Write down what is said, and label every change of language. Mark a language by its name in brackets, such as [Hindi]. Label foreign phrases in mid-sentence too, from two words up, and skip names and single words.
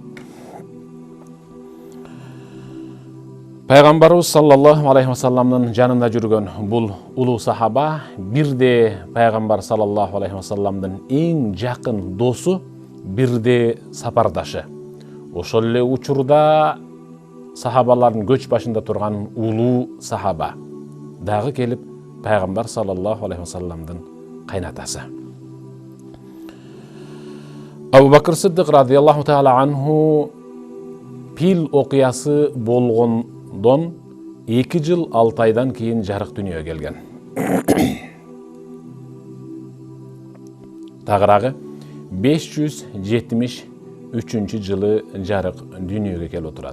[Kyrgyz] Пайгамбарыбыз [Arabic] صلى الله عليه وسلم [Kyrgyz] жанында жүргөн бул улуу сахаба бирде пайгамбар [Arabic] صلى الله عليه وسلم [Kyrgyz] эң жакын досу, бирде сапардашы. Ошол эле учурда сахабалардын көч башында турган улуу сахаба дагы келип пайгамбар [Arabic] صلى الله عليه وسلم [Kyrgyz] кайнатасы. Абу Бакр Сиддик [Arabic] رضي الله تعالى عنه [Kyrgyz] пил окуясы болгондон 2 жыл 6 айдан кийин жарык дүнүйөгө келген. Тагыраагы 573 жылы жарык дүнүйөгө келип отурат.